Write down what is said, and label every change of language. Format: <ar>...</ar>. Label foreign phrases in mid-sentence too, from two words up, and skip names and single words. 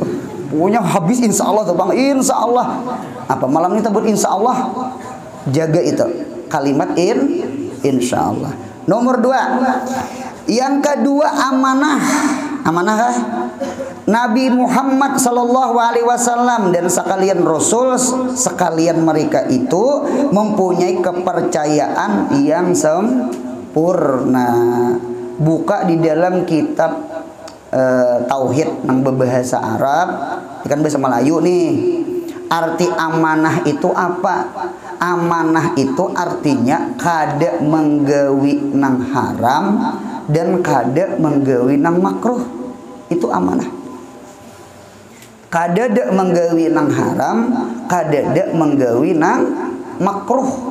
<id>Pokoknya habis insyaallah tuh bang. Insyaallah. Apa malam ini buat insyaallah? Jaga itu kalimat insyaallah. Nomor 2. Yang kedua amanah. Amanah kah? Nabi Muhammad</id> <ar>صلى الله عليه وسلم</ar> <id>dan sekalian Rasul sekalian mereka itu mempunyai kepercayaan yang sempurna. Buka di dalam kitab tauhid yang berbahasa Arab, kan bahasa Melayu nih. Arti amanah itu apa?</id> <bjn>Amanah itu artinya kada menggawi nang haram dan kada menggawi nang makruh.</bjn> <id>Itu amanah.</id> <bjn>Kada dak menggawi nang haram, kada dak menggawi nang makruh.</bjn>